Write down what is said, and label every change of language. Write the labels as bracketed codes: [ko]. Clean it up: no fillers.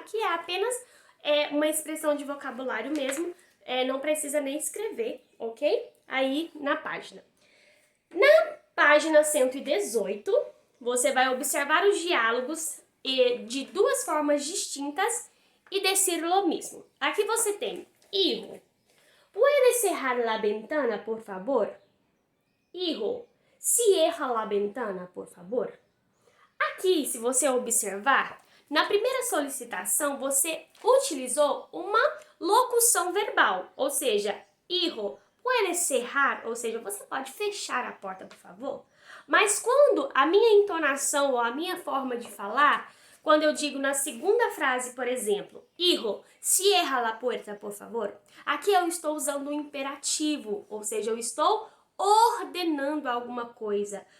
[pt] Aqui é apenas uma expressão de vocabulário mesmo, não precisa nem escrever, ok? Aí na página. Na página 118, você vai observar os diálogos de duas formas distintas e dizer lo mesmo. Aqui você tem: [es] hijo, ¿puedes cerrar la ventana, por favor? Hijo, cierra la ventana, por favor. [pt] Aqui, se você observar, na primeira solicitação você utilizou uma locução verbal, ou seja, [es] hijo, puedes cerrar, [pt] ou seja, você pode fechar a porta, por favor? Mas quando a minha entonação ou a minha forma de falar, quando eu digo na segunda frase, por exemplo, [es] hijo, cierra la puerta, por favor, [pt] aqui eu estou usando um imperativo, ou seja, eu estou ordenando alguma coisa.